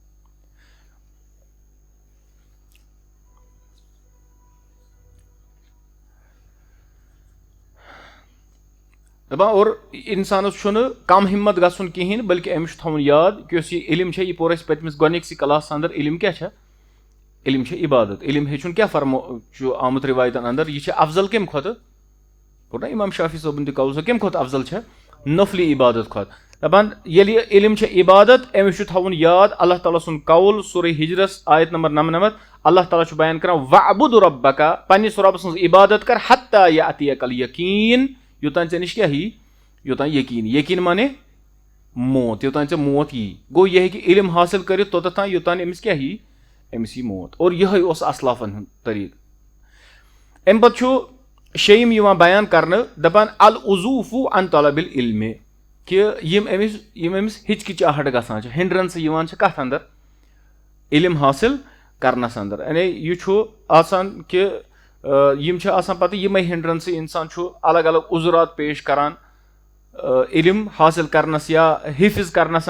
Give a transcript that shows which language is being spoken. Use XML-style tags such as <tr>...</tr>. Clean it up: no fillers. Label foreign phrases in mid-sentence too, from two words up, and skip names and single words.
<ks>دَپان اور اِنسانَس چھُنہٕ کَم ہِمت گژھُن کِہیٖنۍ بٔلکہِ أمِس چھُ تھاوُن یاد کہِ یۄس یہِ علم چھےٚ یہِ پوٚر اَسہِ پٔتمِس گۄڈنِکسٕے کلاسَس اَندَر علم کیٛاہ چھےٚ علم چھےٚ عبادت. علم ہیٚچھُن کیٛاہ چھُ آمُت رِوایتَن اَندَر یہِ چھےٚ اَفضل کَمہِ کھۄتہٕ کوٚر نا اِمام شافی صٲبُن تہِ قول سۄ کَمہِ کھۄتہٕ اَفضل چھےٚ نفلی عبادت کھۄتہٕ. دَپان ییٚلہِ یہِ علم چھےٚ عبادت أمِس چھُ تھاوُن یاد اللہ تعالیٰ سُنٛد قول سورہ ہجرس آیت نمبر 99 اللہ تعالیٰ چھُ بیان کران</ks> <ar>وَعبُد رَبَّکَ</ar> <ks>پنٛنِس رۄبہٕ سٕنٛز عبادت کر</ks> <ar>حتیٰ یأتِیَکَ الْیَقیٖن</ar> <ks>یوٚتانۍ ژےٚ نِش کیٛاہ یی یوٚتانۍ یقیٖن مانے موت یوٚتانۍ ژےٚ موت یی گوٚو یہِ ہیٚکہِ علم حٲصِل کٔرِتھ توٚتَتھ تام یوٚتانۍ أمِس کیٛاہ یی أمِس یی موت. اور یِہوٚے اوس اَسلافَن ہُنٛد طریٖقہٕ. اَمہِ پَتہٕ چھُ شیٚیِم یِوان بیان کرنہٕ دَپان</ks> <ar>العزوٗفُ عن طلب العلمِ</ar> <ks>کہِ یِم أمِس ہِچکِچاہٹ گژھان چھِ ہِنڈرَنسہٕ یِوان چھِ کَتھ اَندَر علم حٲصِل کرنَس اَندَر. یعنی یہِ چھُ آسان کہِ یِم چھِ آسان پَتہٕ یِمے ہِنڈرَنسہٕ اِنسان چھُ الگ الگ عُذرات پیش کران علم حٲصِل کرنَس یا حِفظ کرنَس</ks>